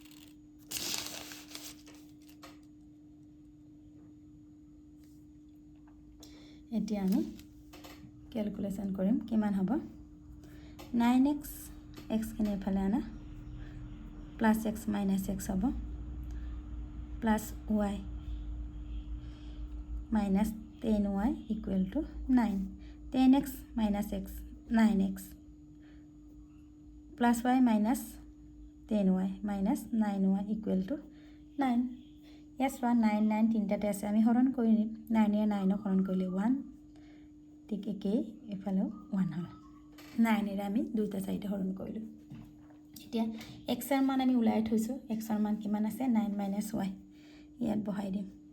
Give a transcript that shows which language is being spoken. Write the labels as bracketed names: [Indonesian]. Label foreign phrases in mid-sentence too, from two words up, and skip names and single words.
[Assamese] এতিয়া আমি ক্যালকুলেশন কৰিম কিমান হ'ব 9x x খিনি এফালে আনা +x - x হ'ব +y - 10y = 9 10x - x 9x +y - 10y - 9y = 9 ইয়াত চোৱা 9 9 তিনিটাতে আছে আমি হৰণ কৰি নিম 9 এ 9 হৰণ কৰিলে 1 ঠিক একেই এফালেও 1 হ'ল 9 এৰে আমি দুইটা চাইডে হৰণ কৰিলো এতিয়া x এৰ মান আমি উলাই থৈছো x এৰ মান কিমান আছে 9 - y ইয়াত বহাই দিম